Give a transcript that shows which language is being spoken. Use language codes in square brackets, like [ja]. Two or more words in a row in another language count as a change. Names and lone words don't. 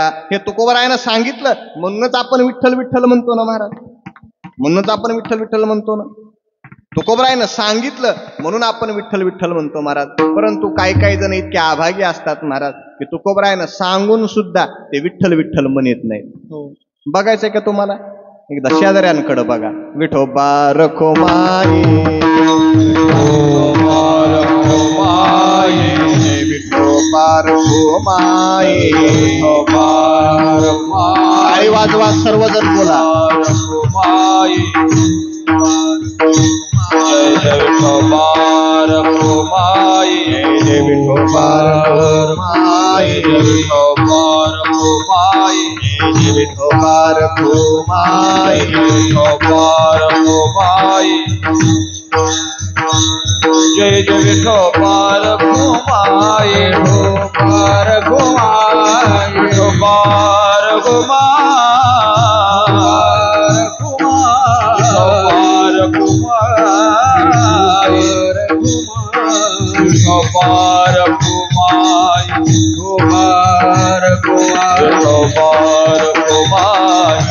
[mr] हे तुकोबरायानं सांगितलं म्हणूनच आपण विठ्ठल विठ्ठल म्हणतो ना महाराज, म्हणूनच आपण विठ्ठल विठ्ठल म्हणतो ना. तुकोबरायानं सांगितलं म्हणून आपण विठ्ठल विठ्ठल म्हणतो महाराज. परंतु काही जण इतके अभागी असतात महाराज की तुकोबरायानं सांगून सुद्धा ते विठ्ठल विठ्ठल म्हणत नाहीत. बघायचंय का तुम्हाला? एकदा शेजाऱ्यांकडे बघा, विठोबा रखो माई, विठोबा रखो माई, टाळी वाजवा सर्वजण बोला, जय जय विठोबा रखो माई, जय विठोबा रखो माई, जय विठोबा रखो माई, जय विठोबा रखो माई, जय जय विठोबा रखो माई, विठोबा रखो माई, विठोबा रखो माई, विठोबा रखो माई, विठोबा रखो माई, विठोबा रखो माई,